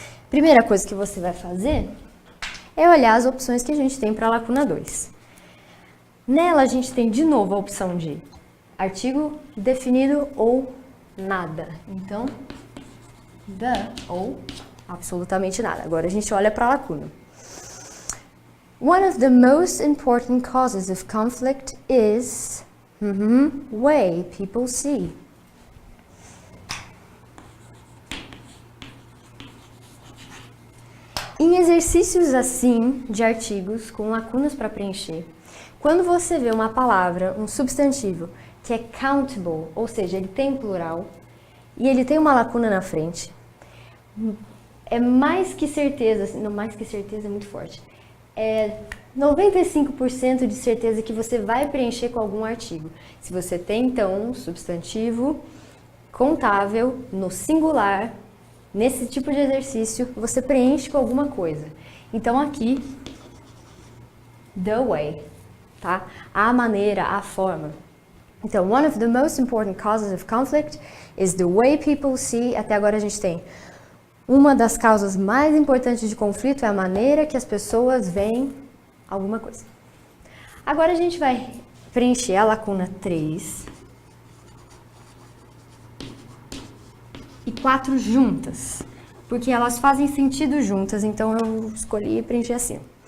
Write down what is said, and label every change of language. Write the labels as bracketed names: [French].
[Portuguese] Primeira coisa que você vai fazer é olhar as opções que a gente tem para a lacuna 2. Nela, a gente tem de novo a opção de artigo definido ou nada. Então, the ou absolutamente nada. Agora a gente olha para a lacuna. [English] One of the most important causes of conflict is way people see. [Portuguese] Em exercícios assim, de artigos com lacunas para preencher, quando você vê uma palavra, um substantivo, que é countable, ou seja, ele tem plural, e ele tem uma lacuna na frente, é mais que certeza, não, mais que certeza é muito forte, é 95% de certeza que você vai preencher com algum artigo. Se você tem, então, um substantivo contável no singular, nesse tipo de exercício, você preenche com alguma coisa. Então, aqui, the way. tá? A maneira, a forma. [English] Então, one of the most important causes of conflict is the way people see. [Portuguese] Até agora a gente tem uma das causas mais importantes de conflito é a maneira que as pessoas veem alguma coisa. Agora a gente vai preencher a lacuna 3 e 4 juntas, porque elas fazem sentido juntas, então eu escolhi preencher assim.